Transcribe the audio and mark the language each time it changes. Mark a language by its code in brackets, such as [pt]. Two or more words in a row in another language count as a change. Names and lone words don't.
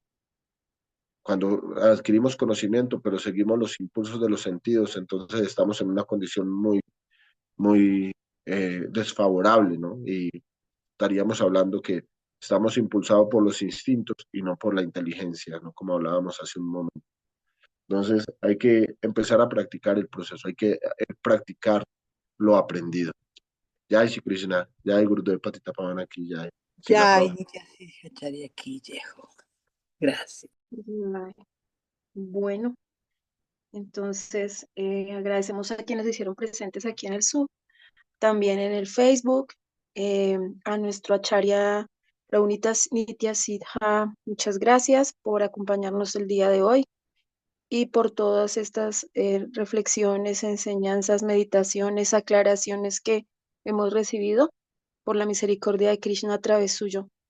[es] Cuando adquirimos conocimiento, pero seguimos los impulsos de los sentidos, entonces estamos en una condición muy desfavorable, ¿no? Y estaríamos hablando que estamos impulsados por los instintos y no por la inteligencia, ¿no? Como hablábamos hace un momento. Entonces hay que empezar a practicar el proceso, hay que practicar lo aprendido. [hi] Jai Shri Krishna, Jai Gurudev Patita Pavana ki Jai. Srila [es] Ya, Prabhupada. ya, estaría aquí, viejo. Gracias. Ay, bueno, entonces agradecemos a quienes se hicieron presentes aquí en el Zoom, también en el Facebook, a nuestro acharya Raunitas Nitya Sidha, muchas gracias por acompañarnos el día de hoy y por todas estas reflexiones, enseñanzas, meditaciones, aclaraciones que hemos recibido por la misericordia de Krishna a través suyo.